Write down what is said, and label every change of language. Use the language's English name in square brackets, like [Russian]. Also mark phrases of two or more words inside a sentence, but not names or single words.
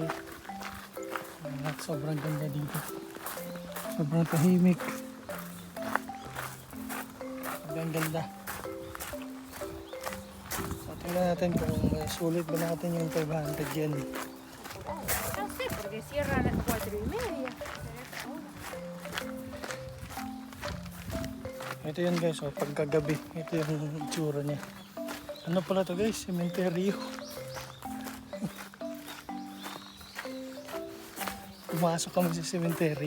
[Filipino] At sobrang ganda dito. Sobrang tahimik. Sobrang ganda. So tingnan natin kung sulit ba natin yung 500 yen. [Spanish] No sé, porque cierra a las 4:30. [Filipino] Ito yun guys, pagkagabi. Ito yung itsura niya. Ano pala to guys? Cementerio. Pumasok kami sa cementerio.